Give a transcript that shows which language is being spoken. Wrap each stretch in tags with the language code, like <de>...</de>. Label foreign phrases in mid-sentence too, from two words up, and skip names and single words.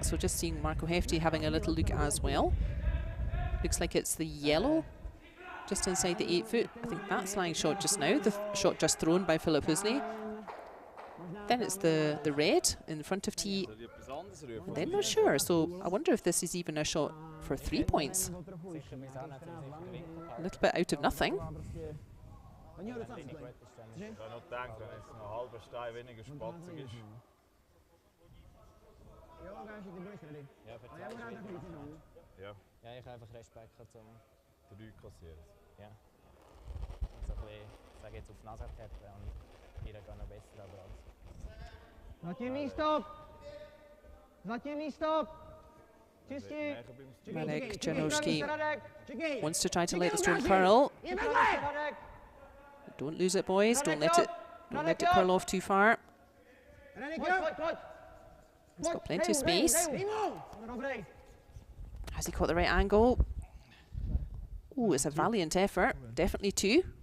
<en>So just seeing Marco Hefti having a little look as well. Looks like it's the yellow just inside the 8 foot. I think that's lying shot just now, the shot just thrown by Philip Hösli. Then it's the red in front of tee And they're not sure, so I wonder if this is even a shot for 3 points. A little bit out of nothing.</en> <de>Ich habe noch gedacht, wenn jetzt noch ein halber Stein weniger spatzig ist. Ja. Ja, ich habe einfach Respekt zum 3 kassieren. ja. Und so ein bisschen, ich sage jetzt auf die Nase tappen und hier geht noch besser, aber alles.</de> <cs>Zatím místo! Zatím místo! Čistí! Marek Janowski Radek!</cs> <en>wants to try to let the stone curl. Radek! Don't lose it, boys. Don't let it curl off too far.</en> <cs>Pojď!</cs> <en>He's got plenty of space.</en> <cs>Dobrý.</cs> <en>Has he caught the right angle? Oh, it's a valiant effort. Definitely 2.</en>